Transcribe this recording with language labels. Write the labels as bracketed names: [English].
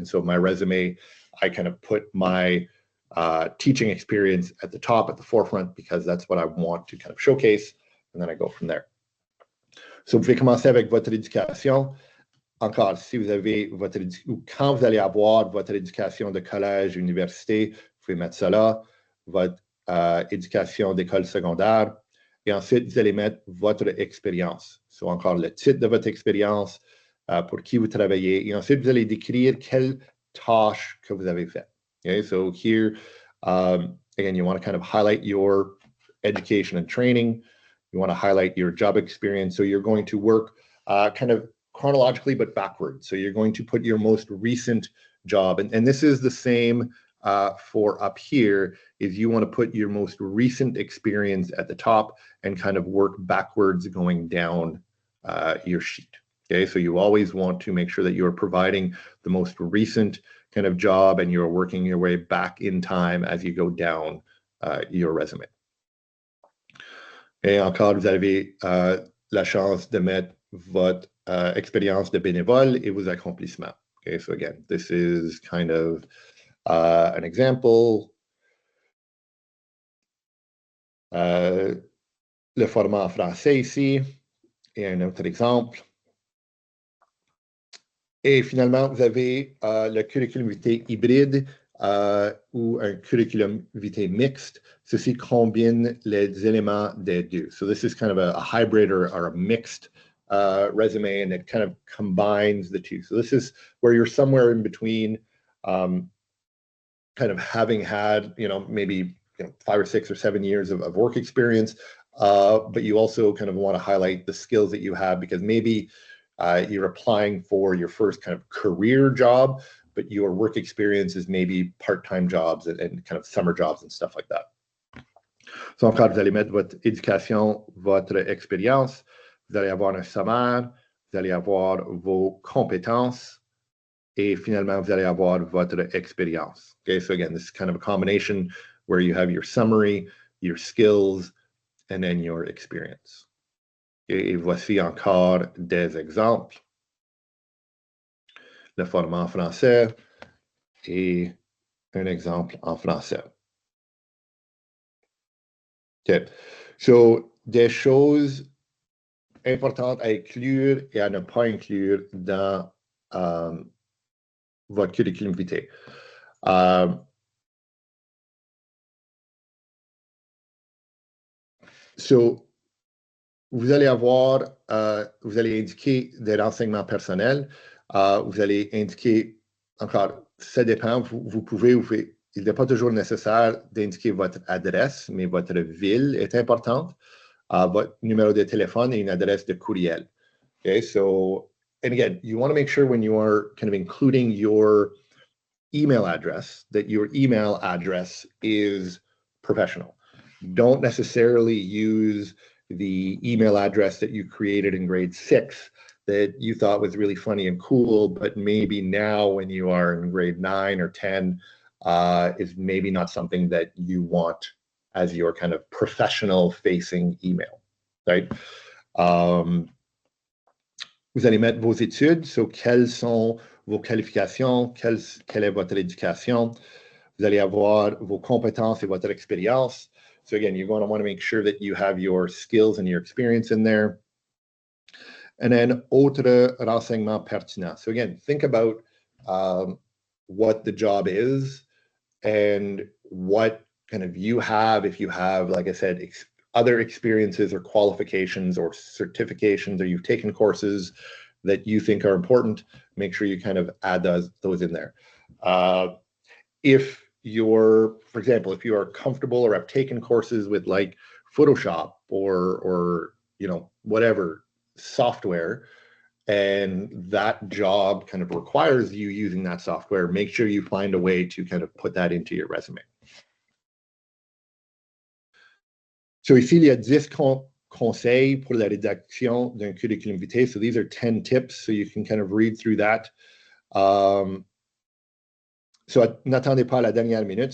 [English] And so my resume, I kind of put my teaching experience at the top, at the forefront, because that's what I want to kind of showcase. And then I go from there. [French] So, vous pouvez commencer avec votre éducation. Encore, si vous avez quand vous allez avoir votre éducation de collège, université, vous pouvez mettre ça là, votre éducation d'école secondaire. Et ensuite, vous allez mettre votre expérience. So, encore le titre de votre expérience, pour qui vous travaillez. Et ensuite, vous allez décrire quelles tâches que vous avez faites. [English] Okay, so here, again, you want to kind of highlight your education and training. You want to highlight your job experience. So you're going to work kind of chronologically, but backwards. So you're going to put your most recent job. And this is the same for up here, is you want to put your most recent experience at the top and kind of work backwards going down your sheet. Okay, so you always want to make sure that you're providing the most recent kind of job and you're working your way back in time as you go down your resume. [French] Et encore, vous avez la chance de mettre votre expérience de bénévole et vos accomplissements. [English] Okay, so again, this is kind of an example. [French] Le format en français ici et un autre exemple. Et finalement, vous avez le curriculum vitae hybride ou un curriculum vitae mixte. Ceci combine les éléments des deux. [English] So this is kind of a hybrid or a mixed resume, and it kind of combines the two. So this is where you're somewhere in between kind of having had, maybe 5 or 6 or 7 years of work experience, but you also kind of want to highlight the skills that you have, because maybe you're applying for your first kind of career job, but your work experience is maybe part-time jobs and kind of summer jobs and stuff like that. [French] So encore, vous allez mettre votre éducation, votre expérience, vous allez avoir un sommaire, vous allez avoir vos compétences, et finalement, vous allez avoir votre expérience. [English] Okay, so again, this is kind of a combination where you have your summary, your skills, and then your experience. [French] Et voici encore des exemples. Le format en français et un exemple en français. Okay. So, des choses importantes à inclure et à ne pas inclure dans votre curriculum vitae. So, vous allez vous allez indiquer des renseignements personnels. Vous allez indiquer, encore, ça dépend, vous pouvez, il n'est pas toujours nécessaire d'indiquer votre adresse, mais votre ville est importante. Votre numéro de téléphone et une adresse de courriel. [English] Okay, so, and again, you want to make sure when you are kind of including your email address, that your email address is professional. Don't necessarily use the email address that you created in grade 6 that you thought was really funny and cool, but maybe now when you are in grade 9 or 10, is maybe not something that you want as your kind of professional facing email, right? [French] Vous allez mettre vos études, so quelles sont vos qualifications, quelle est votre éducation. Vous allez avoir vos compétences et votre expérience. [English] So again, you're going to want to make sure that you have your skills and your experience in there. And then [French] autres renseignements pertinents. [English] So again, think about what the job is and what kind of you have, if you have, like I said, other experiences or qualifications or certifications, or you've taken courses that you think are important, make sure you kind of add those in there. If you're, for example, if you are comfortable or have taken courses with like Photoshop or you know, whatever software, and that job kind of requires you using that software, make sure you find a way to kind of put that into your resume. [French] So ici, il y a 10 conseils pour la rédaction d'un curriculum vitae. [English] So these are 10 tips, so you can kind of read through that. [French] So n'attendez pas à la dernière minute.